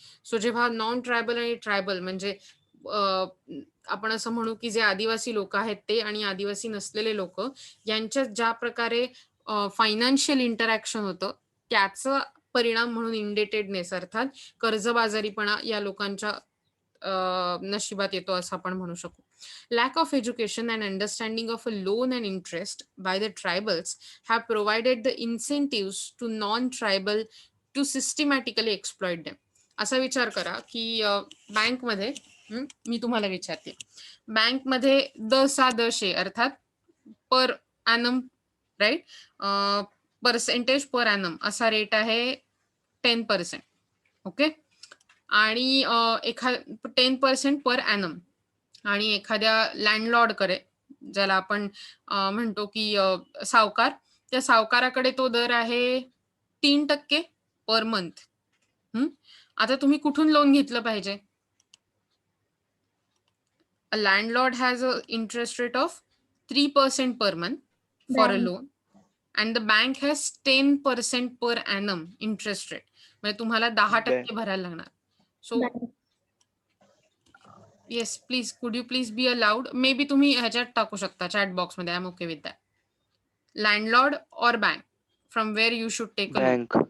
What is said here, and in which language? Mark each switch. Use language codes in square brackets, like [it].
[mr] So जेव्हा non tribal आणि tribal म्हणजे आपण असं म्हणू की जे आदिवासी लोक आहेत ते आणि आदिवासी नसलेले लोक यांच्यात ज्या प्रकारे फायनान्शियल इंटरॅक्शन होतं, त्याचा परिणाम म्हणून इंडेटेडनेस अर्थात कर्जबाजारीपणा या लोकांच्या नशिबात येतो असं आपण म्हणू शकू. [en] Lack of education and understanding of a loan and interest by the tribals have provided the incentives to non-tribal to systematically exploit them. [mr] असा विचार करा की बँकमध्ये मी तुम्हाला विचारते, बँकमध्ये द अर्थात per annum, right, percentage per annum असा रेट आहे 10%. ओके. आणि 10% पर ॲनम. आणि एखाद्या लँडलॉर्डकडे, ज्याला आपण म्हणतो की सावकार, त्या सावकाराकडे तो दर आहे 3% पर मंथ. आता तुम्ही कुठून लोन घेतलं पाहिजे? [en] A landlord has a interest rate of 3% per month for a loan, and the bank has 10% per annum interest rate. [mr] म्हणजे तुम्हाला 10% भरायला लागणार. [en] so yes please, could you please be allowed, maybe [mr] तुम्ही ह्याच्यात टाकू शकता चॅट बॉक्स मध्ये, [en] I am okay with that. Landlord और bank, from where you should take a loan?